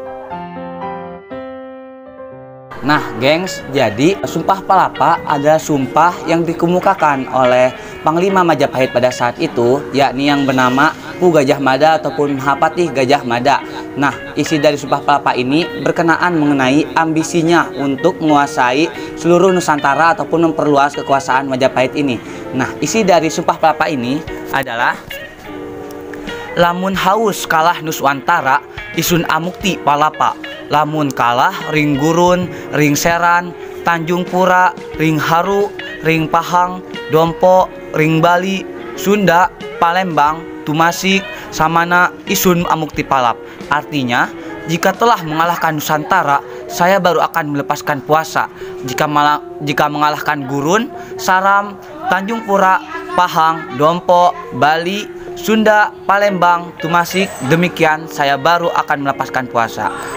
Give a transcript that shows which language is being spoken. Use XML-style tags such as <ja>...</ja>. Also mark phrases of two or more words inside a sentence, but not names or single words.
<id>Nah, gengs, jadi Sumpah Palapa adalah sumpah yang dikemukakan oleh Panglima Majapahit pada saat itu, yakni yang bernama Pu Gajah Mada ataupun Mahapati Gajah Mada. Nah, isi dari Sumpah Palapa ini berkenaan mengenai ambisinya untuk menguasai seluruh Nusantara ataupun memperluas kekuasaan Majapahit ini. Nah, isi dari Sumpah Palapa ini adalah:</id> <kaw>lamun haus kalah Nuswantara, isun amukti palapa. Lamun kalah ring gurun, ring seran, Tanjung Pura, ring Haru, ring Pahang, Dompo, ring Bali, Sunda, Palembang, Tumasik, Samana, isun amukti palap.</kaw> <id>Artinya, jika telah mengalahkan Nusantara, saya baru akan melepaskan puasa. Jika mengalahkan Gurun, Saram, Tanjung Pura, Pahang, Dompo, Bali, Sunda, Palembang, Tumasik, demikian saya baru akan melepaskan puasa.</id>